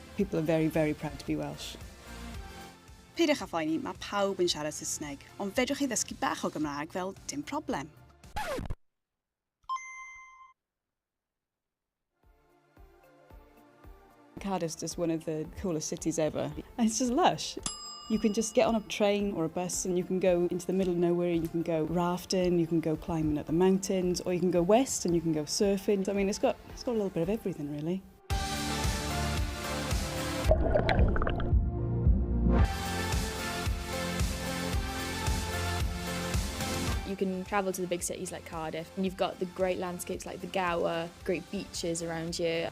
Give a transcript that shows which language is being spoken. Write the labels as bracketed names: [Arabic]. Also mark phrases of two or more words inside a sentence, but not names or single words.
[English] People are very, very proud to be Welsh. [Welsh] Peidiwch â phoeni, mae pawb yn siarad Saesneg, ond fedrwch chi ddysgu bach o Gymraeg fel dim problem. [English] Cardiff's just one of the coolest cities ever. And it's just lush. You can just get on a train or a bus and you can go into the middle of nowhere, you can go rafting, you can go climbing up the mountains, or you can go west and you can go surfing. I mean, it's got a little bit of everything, really. You can travel to the big cities like Cardiff, and you've got the great landscapes like the Gower, great beaches around here.